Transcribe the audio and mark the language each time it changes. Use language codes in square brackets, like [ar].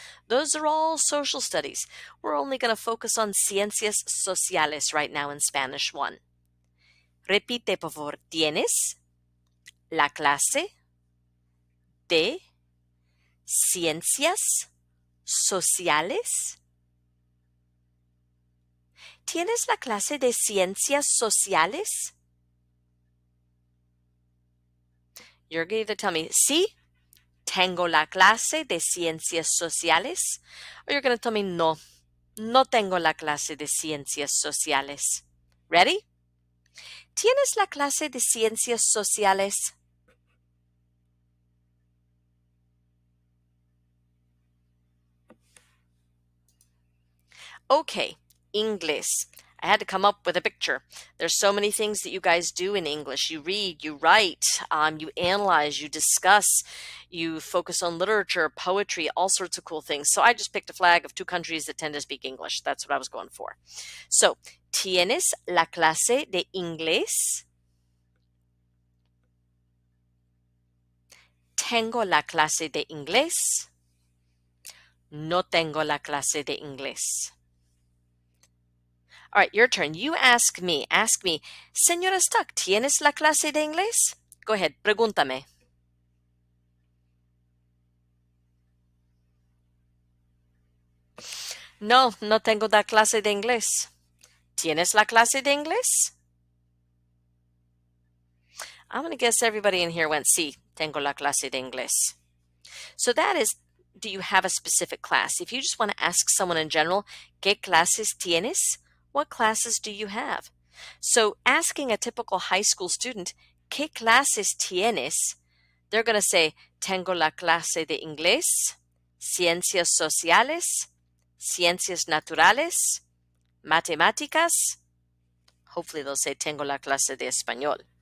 [en] Those are all social studies. We're only going to focus on ciencias sociales right now in Spanish 1. [es] Repite, por favor. ¿Tienes la clase de ciencias sociales? ¿Tienes la clase de ciencias sociales? [en] You're going to either tell me, [es] sí, tengo la clase de ciencias sociales, [en] or you're going to tell me, [es] no, no tengo la clase de ciencias sociales. [en] Ready? [es] ¿Tienes la clase de ciencias sociales? [en] Okay, English. I had to come up with a picture. There's so many things that you guys do in English. You read, you write, you analyze, you discuss, you focus on literature, poetry, all sorts of cool things. So I just picked a flag of 2 countries that tend to speak English. That's what I was going for. [es] So, ¿tienes la clase de inglés? ¿Tengo la clase de inglés? No tengo la clase de inglés. [en] All right, your turn. You ask me. Ask me, Señora Stuck, [es] ¿tienes la clase de inglés? [en] Go ahead, [es] pregúntame. No, no tengo la clase de inglés. ¿Tienes la clase de inglés? [en] I'm going to guess everybody in here went, [es] sí, tengo la clase de inglés. [en] So that is, do you have a specific class? If you just want to ask someone in general, [es] ¿qué clases tienes? [en] What classes do you have? So asking a typical high school student, [es] ¿qué clases tienes? [en] They're going to say, [es] tengo la clase de inglés, ciencias sociales, ciencias naturales, matemáticas. [en] Hopefully they'll say, [es] tengo la clase de español.